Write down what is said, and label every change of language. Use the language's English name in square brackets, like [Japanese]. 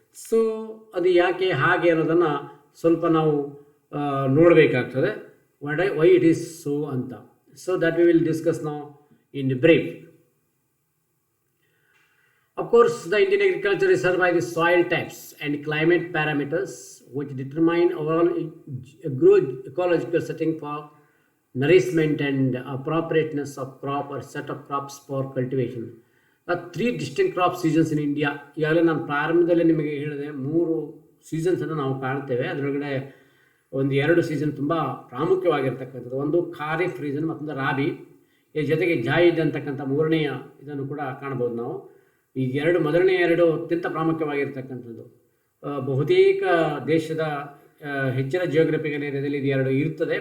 [Kannada] So ಅದು ಯಾಕೆ ಹಾಗೆ ಅನ್ನೋದನ್ನು ಸ್ವಲ್ಪ ನಾವು ನೋಡಬೇಕಾಗ್ತದೆ, [English] why it is so [Kannada] ಅಂತ. [English] So that we will discuss now in brief. Of course, the Indian agriculture is served by the soil types and climate parameters which determine overall ecological setting for nourishment and appropriateness of crop or set of crops for cultivation. 3 distinct crop seasons in India. [Kannada] ಈಗಾಗಲೇ ನಾನು ಪ್ರಾರಂಭದಲ್ಲಿ ನಿಮಗೆ ಹೇಳಿದೆ 3 ಸೀಸನ್ಸನ್ನು ನಾವು ಕಾಣ್ತೇವೆ. ಅದರೊಳಗಡೆ 2 season ತುಂಬ ಪ್ರಾಮುಖ್ಯವಾಗಿರ್ತಕ್ಕಂಥದ್ದು. ಒಂದು ಖಾರಿಫ್ ರೀಸನ್, ಮತ್ತೊಂದು ರಾಬಿ. ಈ ಜೊತೆಗೆ ಜಾಯಿದ್ ಅಂತಕ್ಕಂಥ 3ನೆಯ ಇದನ್ನು ಕೂಡ ಕಾಣ್ಬೋದು ನಾವು. ಈ ಮೊದಲನೇ 2 ಅತ್ಯಂತ ಪ್ರಾಮುಖ್ಯವಾಗಿರ್ತಕ್ಕಂಥದ್ದು. ಬಹುತೇಕ ದೇಶದ ಹೆಚ್ಚಿನ ಜಿಯೋಗ್ರಫಿಕಲ್ ಏರಿಯಾದಲ್ಲಿ ಇದು 2 ಇರ್ತದೆ.